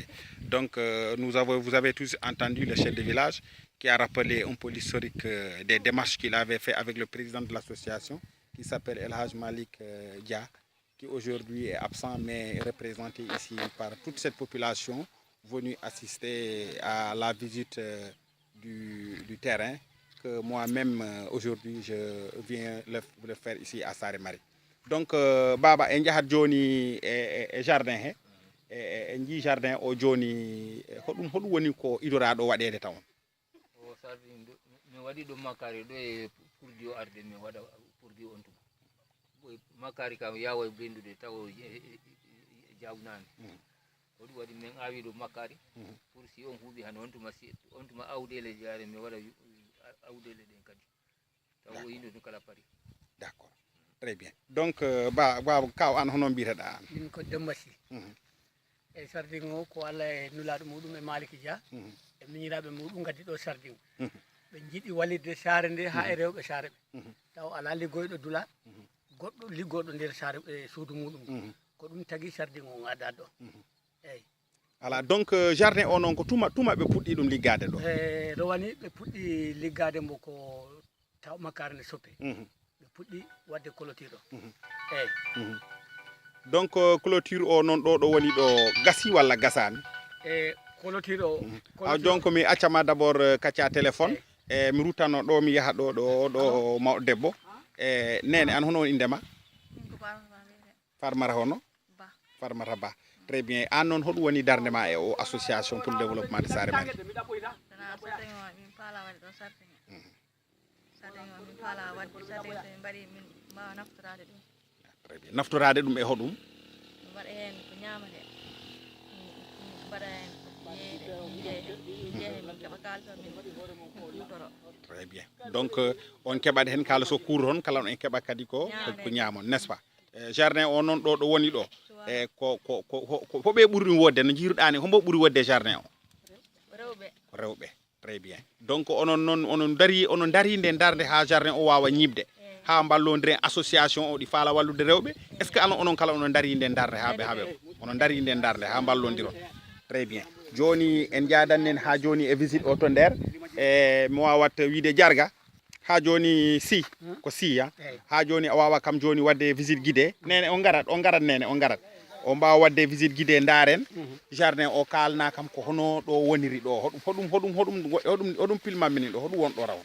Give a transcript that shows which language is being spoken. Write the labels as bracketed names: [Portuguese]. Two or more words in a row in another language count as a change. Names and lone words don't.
[French] Donc vous avez tous entendu le chef de village qui a rappelé un peu l'historique des démarches qu'il avait fait avec le président de l'association qui s'appelle El Hadj Malik Dia, qui aujourd'hui est absent mais est représenté ici par toute cette population venue assister à la visite du terrain que moi-même aujourd'hui je viens le faire ici à Sare Mari. [Fula] Donc baba en jahat joni e jardin he en ji jardin o joni hoɗum woni ko idoraɗo waɗede taw o sardi mi waɗi ɗum makari ɗo e pourdi o arde mi waɗa pourdi on tuma makari kam yawa bendude taw jawnani ko ɗum waɗi min awi ɗo makari [French] pour si on [Fula] huuɓi han on tuma awɗele jaare mi waɗa awɗele ɗen kadi taw o yino ɗum kala pari. [French] D'accord, très bien. [Fula] Donc baba kaw an hono mbiteɗa an? Min ko Demba Sy e sardin o ko Allah e nulaɗo muɗum e Maliki Dia e miñiraɓe muɗum gaddi ɗo sardin ɓe jiiɗi wallidde saare nde ha e rewɓe saare ɓe taw ala liggoyɗo dula goɗɗo liggoɗo nder saare suudu muɗum ko ɗum tagui sardin o gadda ɗo eyyi. [French] Voilà, donc [Fula] jardin o noon ko tuma ɓe puɗɗi ɗum liggade ɗo rowani ɓe puɗɗi liggade mbo ko taw makare nde soppe ɓe puɗɗi wadde clôture o eyyi. Donc clôture o noon ɗo woni ɗo gasi walla gasani? Clôture o donc mi accama d'abord kacca téléphone e mi ruttano ɗo mi yaha ɗo mawɗo debbo e nene an hono woni indema? Farmata hono? Farmata Ba. [French] Très bien. [Fula] An noon hoɗum woni darde ma e o [French] association pour le développement de Sare Mari? Très bien. [Fula] Naftorade ɗum e hoɗum? [French] Très bien. [Fula] Donc on keɓat hen kala so kuuro ton kala on en keɓat kadi ko ñamon, [French] n'est-ce pas? [Fula] Jardin o noon ɗo woni ɗo e ko hoɓe ɓuri ɗum wodde no jiiruɗani hombo ɓuri wodde jardin o? Ko rewɓe. [French] Très bien. [Fula] Donc onon dari nde darde ha jardin o wawa ñibde ha ballodire association o ɗi faala wallude rewɓe, [French] est ce que [Fula] onon kala onon dari nde darde haaɓe onon dari nde darde ha ballodiron? [French] Très bien. [Fula] Joni en jadannen ha joni e visite o to nder e mi wawat wiide jarga ha joni si ko siya ha joni a wawa kam joni wadde [French] visite guidé [Fula] nene on garat nene on garat o mbawa wadde [French] visite guidé [Fula] ndaren jardin o kalna kam ko hono ɗo woniri ɗo hoɗum pilmamini ɗo hoɗum won ɗo raw